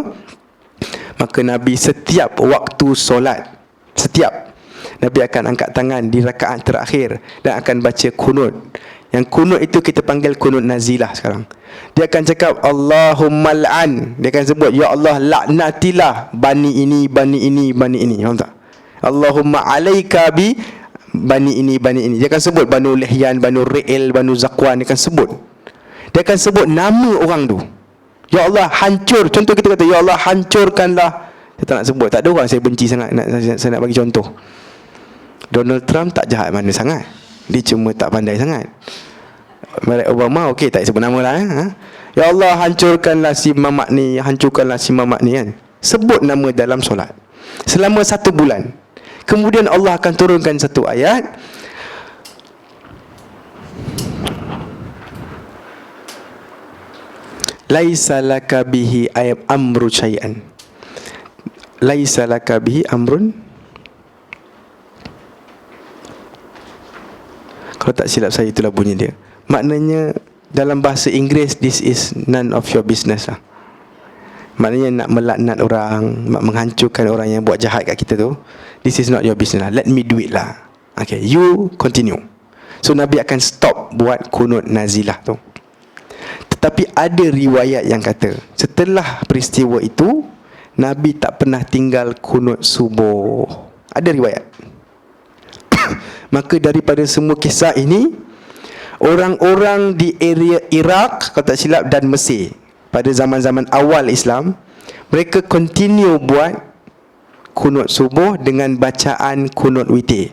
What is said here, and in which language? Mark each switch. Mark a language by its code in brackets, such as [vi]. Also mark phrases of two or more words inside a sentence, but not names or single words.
[ms] Maka Nabi setiap waktu solat, Nabi akan angkat tangan di rakaat terakhir dan akan baca kunut. Yang kunut itu kita panggil kunut nazilah sekarang. Dia akan cakap [ar] اللهم العن. [ms] Dia akan sebut, ya Allah laknatilah bani ini. Faham tak? [ar] اللهم عليك ببني ini. [ms] Dia akan sebut Banu Lihyan, Banu Ri'il, Banu Zakwan. Dia akan sebut. Dia akan sebut nama orang tu. Ya Allah hancur. Contoh kita kata, ya Allah hancurkanlah. Saya tak nak sebut. Tak ada orang saya benci sangat. Saya nak bagi contoh. Donald Trump tak jahat mana sangat. Dia cuma tak pandai sangat. Barack Obama okey, tak sebut nama lah. Ya Allah hancurkanlah si mamak ni, kan. Sebut nama dalam solat selama 1 bulan. Kemudian Allah akan turunkan satu ayat, [ar] ليس لك به أمر شيئا. ليس لك به أمر. [ms] Kalau tak silap saya itulah bunyi dia. Maknanya dalam bahasa Inggeris, [en] this is none of your business lah. [ms] Maknanya nak melaknat orang, nak menghancurkan orang yang buat jahat kat kita tu, [en] this is not your business lah. Let me do it lah. Okay, you continue. [ms] So Nabi akan stop buat kunut nazilah tu. Tetapi ada riwayat yang kata setelah peristiwa itu Nabi tak pernah tinggal kunut subuh. Ada riwayat. Maka daripada semua kisah ini, orang-orang di area Iraq, kalau tak silap, dan Mesir pada zaman-zaman awal Islam, mereka continue buat kunut subuh dengan bacaan kunut witir.